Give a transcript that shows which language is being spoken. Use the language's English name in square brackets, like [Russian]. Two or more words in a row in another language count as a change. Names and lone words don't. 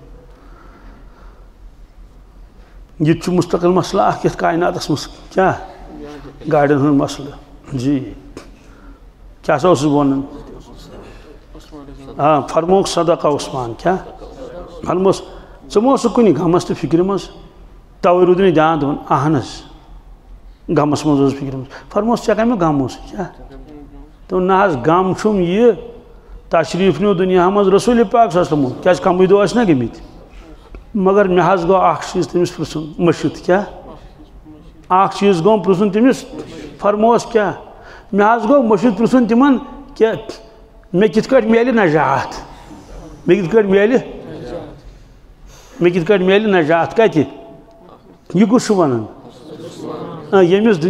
[Kashmiri] یہ چھُ مستقل مسئلہ اکھ یتھ کائناتس منٛز کیا گاڑین ہُنٛد مسئلہ جی کیا سا اوسُس بہٕ ونان فرموک صدقہ عثمان کیا فرموس ژٕ ما اوسُکھ کُنہِ غمس تہٕ فکرِ منٛز توے روٗد نہٕ دھیان دپان اہن حظ غمس منٛز اوس فکرِ منٛز فرموس ژےٚ کمیُک غم اوس کیا دوٚپُن نہ حظ غم چھُم یہِ تشریٖف نیوٗ دُنیا منٛز رسوٗلِ پاک [Arabic] صلی اللہ علیہ وسلم [Kashmiri] کیازِ کمٕے دۄہ ٲسۍ نا گٔمٕتۍ مگر مےٚ حظ گوٚو اکھ چیٖز تٔمِس پرٛژھُن مٔشِتھ کیٛاہ اکھ چیٖز گوٚو پرٛژھُن تٔمِس فرموس کیٛاہ مےٚ حظ گوٚو مٔشِتھ پرٛژھُن تِمن کہِ مےٚ کِتھ کٲٹھۍ میلہِ نجات مےٚ کِتھ کٲٹھۍ میلہِ نجات کتہِ یہِ کُس چھُ ونان ییٚمِس